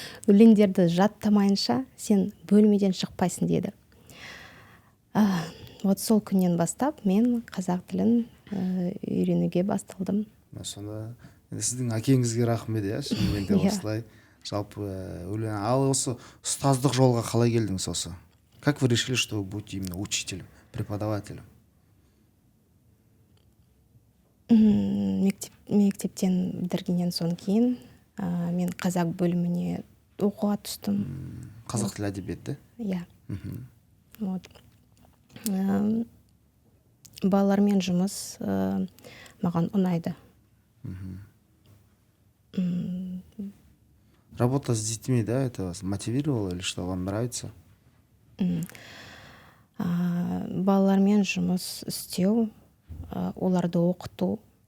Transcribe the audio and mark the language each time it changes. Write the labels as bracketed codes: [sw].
[kk] Өлеңдерді жаттамайынша сен бөлмеден шықпайсың деді. Вот сол күннен бастап мен қазақ тілін үйренуге басталдым. Сонда сіздің әкеңізге рахмет, шынымен де осылай. Жалпы ал осы ұстаздық жолға қалай келдіңіз осы? [ru] Как вы решили, что вы будете именно учителем, преподавателем? [kk] Мектептен бітіргеннен соң кейін мен қазақ бөліміне оқуға түстім. Қазақ тілі әдебиеті? Иә. Вот. Балалармен жұмыс маған ұнайды. [ru] Работа с детьми, это вас мотивировало или что, вам нравится? [kk] Балалармен жұмыс істеу, оларды оқыту,